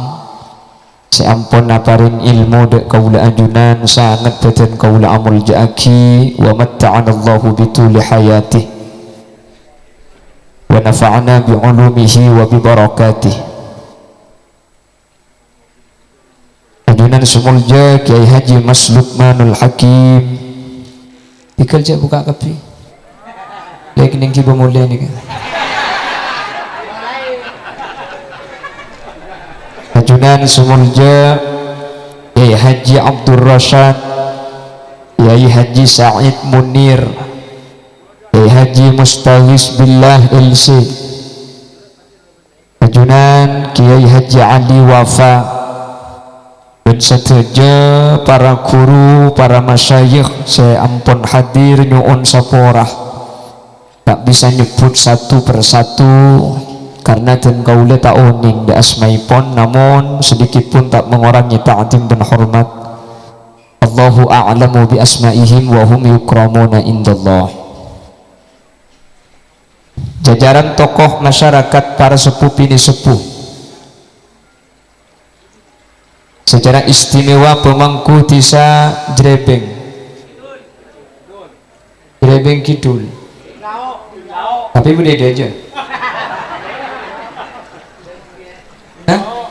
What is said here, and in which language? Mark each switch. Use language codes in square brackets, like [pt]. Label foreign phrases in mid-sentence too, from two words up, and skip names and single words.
[mad] Seampun naparin ilmu dek kaula ajunan sangat beten kaula amul ja'aki [ar] ومتعنا الله بطول حياته ونفعنا بعلومه وبركاته. [mad] Ajunan sumulja Kiai Haji Mas Lukmanul Hakim dikerja buka kapi lagi nengki pemulai ni kan. Ajunan sumulja Kiai Haji Abdul Rashad, Kiai Haji Sa'id Munir, Kiai Haji Mustaghis Billah LC. [id] Ajunan Kiai Haji Ali Wafa dan seterusnya para guru, para masyayikh. Saya ampun hadir nyuun saporah, tak bisa nyebut satu persatu karena dan kaula tak oning di asmaipun, namun sedikit pun tak mengurangi ta'zim dan hormat. [ar] الله أعلم بأسمائهم وهم يكرمون عند الله. [id] Jajaran tokoh masyarakat, para sepuh bini sepuh, secara istimewa pemangku desa Jrebeng, Jrebeng Kidul. Tapi boleh dia aja. Hah?